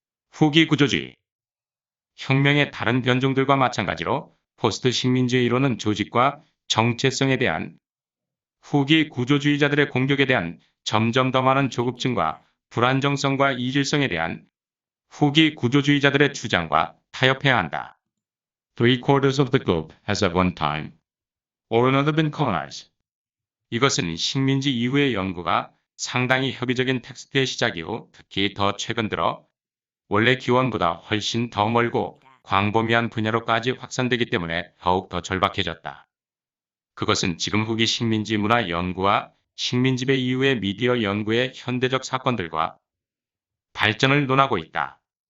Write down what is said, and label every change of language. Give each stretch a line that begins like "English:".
Korean: 후기 구조주의 혁명의 다른 변종들과 마찬가지로 포스트 식민지의 이론은 조직과 정체성에 대한 후기 구조주의자들의 공격에 대한 점점 더 많은 조급증과 불안정성과 이질성에 대한 후기 구조주의자들의 주장과 타협해야 한다.
English: Three quarters of the globe has at one time or another been colonized.
Korean: 이것은 식민지 이후의 연구가 상당히 협의적인 텍스트의 시작 이후 특히 더 최근 들어 원래 기원보다 훨씬 더 멀고 광범위한 분야로까지 확산되기 때문에 더욱 더 절박해졌다. 그것은 지금 후기 식민지 문화 연구와 식민지배 이후의 미디어 연구의 현대적 사건들과 발전을 논하고 있다.